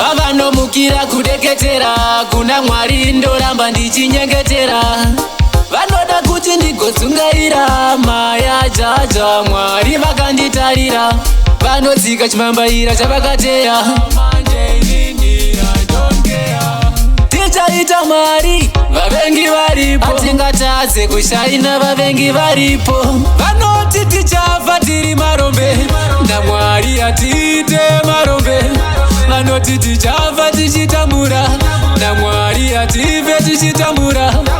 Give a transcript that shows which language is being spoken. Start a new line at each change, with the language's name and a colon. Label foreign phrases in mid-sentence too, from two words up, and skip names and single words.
Shona: Vavanomukira kudeketera kuna Mwari, ndoramba ndichinyengetera. Vanoda kuti ndigodzungaira maya jaja, Mwari vakanditarira. Vanotsika chimambaira chavakateya. Manje inini,
English: I don't care.
Shona: Tichaita Mwari, vavengi varipo. Hatingatadze kushaina, vavengi varipo. Vanoti tichafa tiri marombe, naMwari atiite marombe. Vanoti tichafa tichitambura, naMwari atife tichitambura.